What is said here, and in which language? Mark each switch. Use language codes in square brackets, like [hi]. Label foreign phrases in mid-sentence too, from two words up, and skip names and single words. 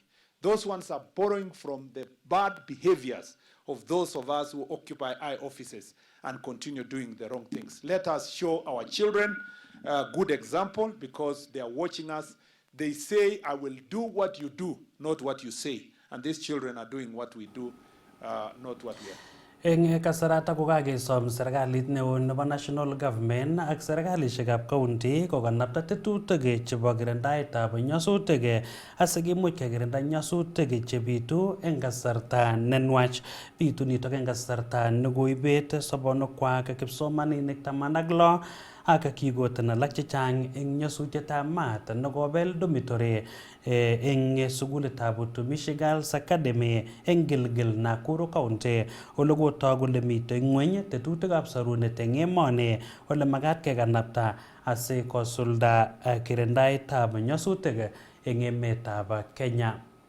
[en] Those ones are borrowing from the bad behaviors of those of us who occupy high offices and continue doing the wrong things. Let us show our children a good example, because they are watching us. They say, I will do what you do, not what you say. And these children are doing what we do, not what we are. [kln] Eng kasarata ko kakesom serikalit neo nebo [en] national government [kln] ak serikalishekab county kokanapta tetutik chebo kirindaetab nyasutik asikimuch kekirinda nyasutik chebitu eng kasarta nenwach. Bitu nitok eng kasarta nekoibet sobonukwak kipsomaninik 16 ak kikoten alak chechang eng nyasutietab maat nekobel dormitory eng sukulitab Utumishi Girls Academy eng Gilgil, Nakuru County, ole kotoi kole mitei ng'weny tetutikab sorunet eng emoni ole makat kekanapta asikosulda kirindaetab nyasutik eng emetab Kenya.